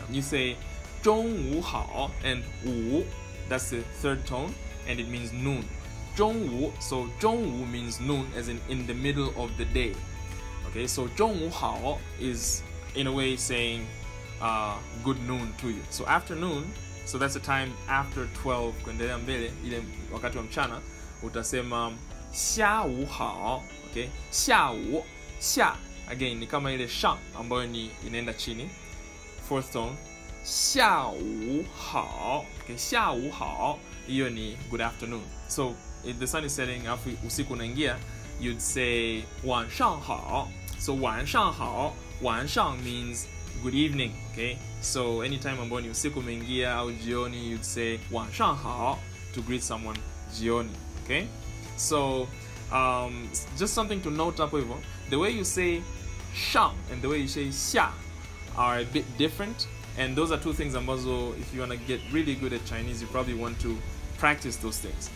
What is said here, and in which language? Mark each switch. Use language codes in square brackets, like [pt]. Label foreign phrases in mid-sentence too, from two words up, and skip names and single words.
[en] You say [zh] 中午好, [en] and 午, that's the third tone, and it means noon. 中午, so 中午 means noon, as in the middle of the day. Okay, so [zh] 中午好 [en] is in a way saying good noon to you. So afternoon, so that's the time after 12 [sw] kuendelea mbele, ile wakati wa mchana, utasema [zh] 下午好. [en] Okay, 下午, 下, [sw] again ni kama ile shang ambayo ni inaenda chini, [en] fourth tone. [zh] 下午好. Okay, 下午好, [sw] hiyo ni [en] good afternoon. So if the sun is setting, [sw] afu usiku unaingia, [en] you'd say [zh] 晚上好. [en] So [zh] 晚上好, 晚上 [en] means good evening. Okay, so anytime [sw] ambayo ni usiku umeingia au jioni, [en] you'd say [zh] 晚上好 [en] to greet someone jioni. Okay, so just something to note up hivyo, the way you say 上 and the way you say 下 are a bit different, and those are two things ambazo, if you want to get really good at Chinese, you probably want to practice those things.